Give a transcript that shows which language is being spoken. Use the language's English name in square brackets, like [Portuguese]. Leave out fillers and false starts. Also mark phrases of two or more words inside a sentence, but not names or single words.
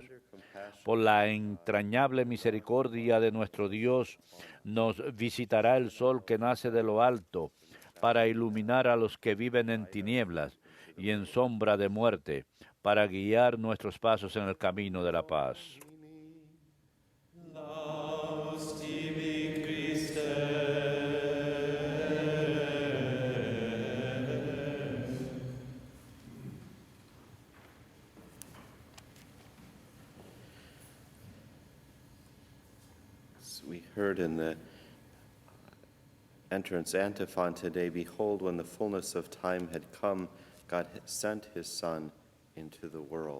[Spanish] Por la entrañable misericordia de nuestro Dios, nos visitará el sol que nace de lo alto, para iluminar a los que viven en tinieblas y en sombra de muerte, para guiar nuestros pasos en el camino de la paz. [Latin] Laus tibi Christe. [English] As we heard in the entrance antiphon today, behold, when the fullness of time had come, God sent his Son into the world.